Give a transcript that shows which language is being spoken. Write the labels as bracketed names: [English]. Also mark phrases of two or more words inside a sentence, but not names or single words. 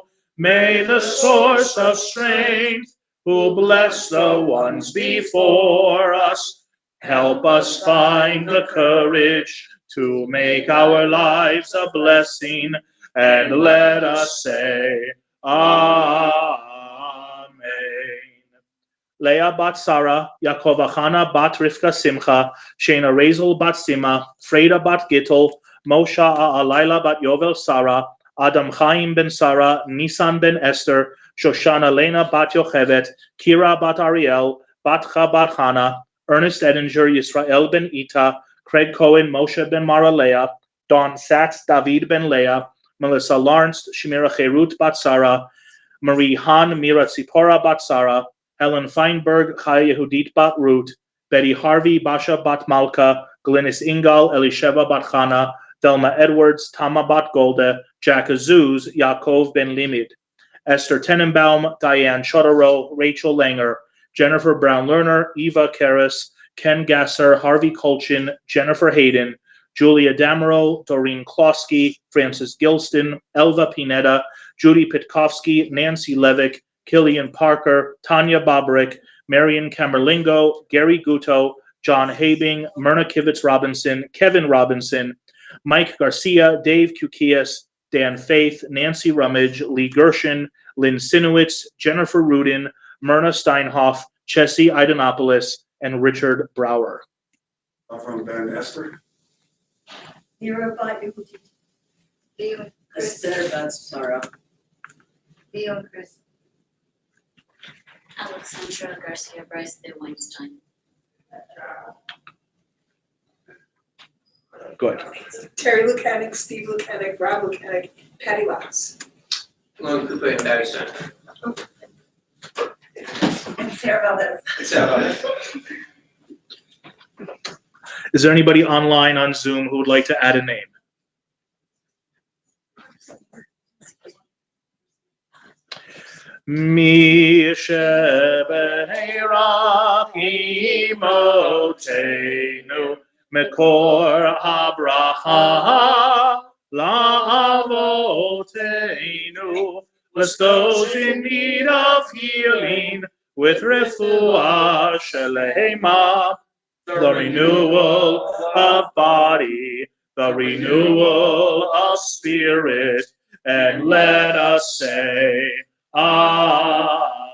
[English] May the source of strength, who bless the ones before us, help us find the courage to make our lives a blessing, and let us say, Amen. Leah bat Sarah, Yaakov Achana bat Rivka Simcha, Shena Razel bat Sima, Freda bat Gittel, Moshe Alayla bat Yovel Sarah, Adam Chaim ben Sarah, Nisan ben Esther, Shoshana Lena bat Yochevet, Kira bat Ariel, Batcha bat Hana, Ernest Edinger, Yisrael ben Ita, Craig Cohen, Moshe ben Maralea, Don Sachs, David ben Leah, Melissa Lawrence, Shemira Cherut bat Sarah, Marie Han, Mira Tzipora bat Sarah, Helen Feinberg, Chaya Yehudit bat Ruth, Betty Harvey, Basha bat Malka, Glynis Ingal, Elisheva bat Chana, Thelma Edwards, Tama bat Golda, Jack Azuz, Yaakov ben Limid, Esther Tenenbaum, Diane Chodorow, Rachel Langer, Jennifer Brown-Lerner, Eva Karras, Ken Gasser, Harvey Kolchin, Jennifer Hayden, Julia Damero, Doreen Klosky, Francis Gilston, Elva Pineda, Judy Pitkovsky, Nancy Levick, Killian Parker, Tanya Boberick, Marion Camerlingo, Gary Guto, John Habing, Myrna Kivitz Robinson, Kevin Robinson, Mike Garcia, Dave Kukias, Dan Faith, Nancy Rummage, Lee Gershon, Lynn Sinowitz, Jennifer Rudin, Myrna Steinhoff, Chessie Idenopoulos, and Richard Brower. From Ben Esther. Mira bat Yehudit. Leo Chris. Esther bat Sarah. Leo Chris. Alexandra Garcia Bryce de Weinstein. Go ahead. Terry Lukanik, Steve Lukanik, Rob Lukanik, Patty Watts. Lon Cooper and Barry Stein. And Sarah Valdez. Is there anybody online on Zoom who would like to add a name? [Hebrew] מי שברך אמותינו מקור הברכה לאבותינו. [English] Bless those in need of healing with [Hebrew] רפואה שלמה, [English] the renewal of body, the renewal of spirit, and let us say, Amen.